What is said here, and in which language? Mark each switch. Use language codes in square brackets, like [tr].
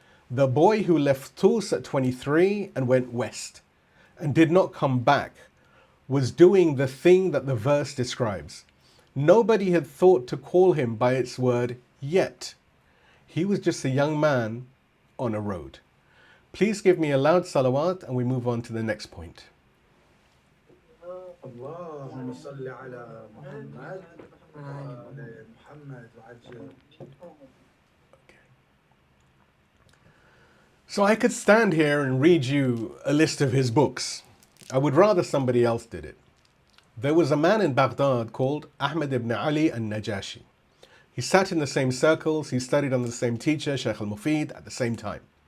[en] The boy who left Tus at 23 and went west and did not come back was doing the thing that the verse describes. Nobody had thought to call him by its word yet. He was just a young man on a road. Please give me a loud salawat and we move on to the next point. [ar] اللهم صل على محمد وآل محمد وعجل. [en] So I could stand here and read you a list of his books. I would rather somebody else did it. There was a man in Baghdad called Ahmed ibn Ali al-Najashi. He sat in the same circles, he studied under the same teacher, Shaykh al-Mufid, at the same time.